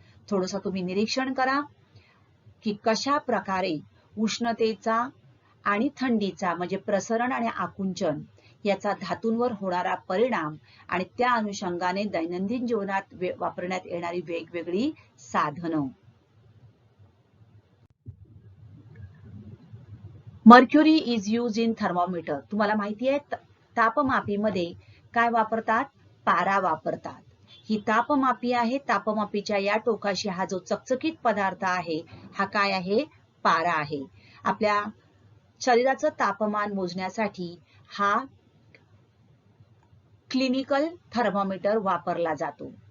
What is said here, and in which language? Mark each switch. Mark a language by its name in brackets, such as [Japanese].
[Marathi] थोडंसं तुम्ही निरीक्षण करा की कशा प्रकारे उष्णतेचा आणि थंडीचा म्हणजे प्रसरण आणि आकुंचन याचा धातूंवर होणारा परिणाम आणि त्या अनुषंगाने दैनंदिन जीवनात वापरण्यात येणारी वेगवेगळी साधनं. [English] Mercury is use in thermometer. [Marathi] तुम्हाला माहिती आहे तापमापीमध्ये काय वापरतात, पारा वापरतात. ही तापमापी आहे. तापमापीच्या या टोकाशी हा जो चकचकीत पदार्थ आहे हा काय आहे, पारा आहे. आपल्या शरीराचं तापमान मोजण्यासाठी हा क्लिनिकल थर्मोमीटर वापरला जातो.